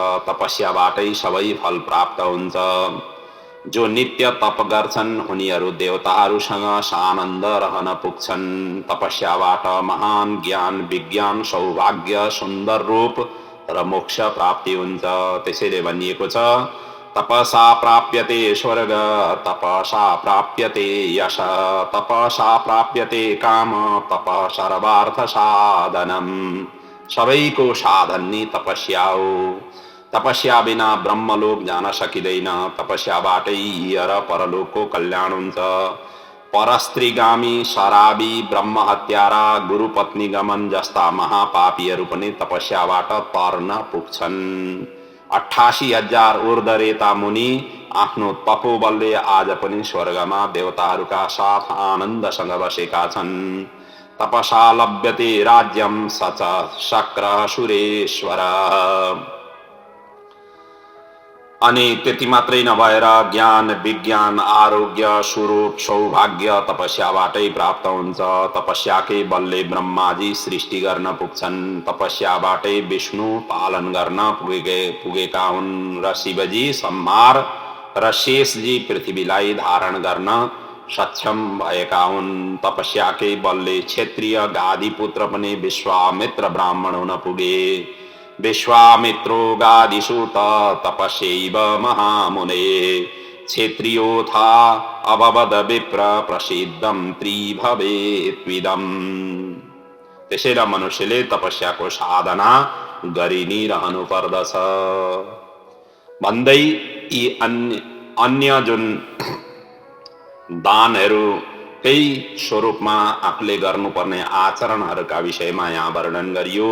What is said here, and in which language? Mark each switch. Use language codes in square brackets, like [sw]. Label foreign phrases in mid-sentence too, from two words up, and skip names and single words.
[ne] तपस्याबाटै सबै फल प्राप्त हुन्छ। जो नित्य तप गर्छन् उनीहरू देवताहरूसँग सानन्द रहन पुग्छन्। तपस्याबाट महान ज्ञान, विज्ञान, सौभाग्य, सुन्दर रूप र मोक्ष प्राप्ति हुन्छ। त्यसैले भनिएको छ [sa] तपसा प्राप्यते स्वर्ग, तपसा प्राप्यते यश, तपसा प्राप्यते काम, तप सर्वार्थ साधनम। [ne] सबैको साधन नि तपस्या हो। तपस्या बिना ब्रह्मलोक जान सकिँदैन। तपस्याबाटै इह र परलोकको कल्याण हुन्छ। परस्त्रीगामी, शराबी, ब्रह्म हत्यारा, गुरुपत्नी गमन जस्ता महापापीहरू पनि तपस्याबाट तर्न पुग्छन्। 88,000 ऊर्ध्वरेता मुनि आफ्नो तपोबलले आज पनि स्वर्गमा देवताहरूका साथ आनन्दसँग बसेका छन्। [sa] तपसा लभ्यते राज्यम सच शक्र सुरेश्वर। [ne] अनि त्यति मात्रै नभएर ज्ञान, विज्ञान, आरोग्य, स्वरूप, सौभाग्य तपस्याबाटै प्राप्त हुन्छ। तपस्याकै बलले ब्रह्माजी सृष्टि गर्न पुग्छन्। तपस्याबाटै विष्णु पालन गर्न पुगेका हुन् र शिवजी संहार र शेषजी पृथ्वीलाई धारण गर्न सक्षम भएका हुन्। तपस्याकै बलले क्षत्रिय गादिपुत्र पनि विश्वामित्र ब्राह्मण हुन पुगे। [sa] विश्वामित्रो गादिसूत तपस्यैव महामुने, क्षेत्रियोथा अभवद विप्र प्रसिद्धम त्रिभवेत्विदम्। [ne] त्यसैले मनुष्यले तपस्याको साधना गरि नै रहनु पर्दछ। भन्दै यी अन्य जुन दानहरूकै स्वरूपमा आफूले गर्नुपर्ने आचरणहरूका विषयमा यहाँ वर्णन गरियो।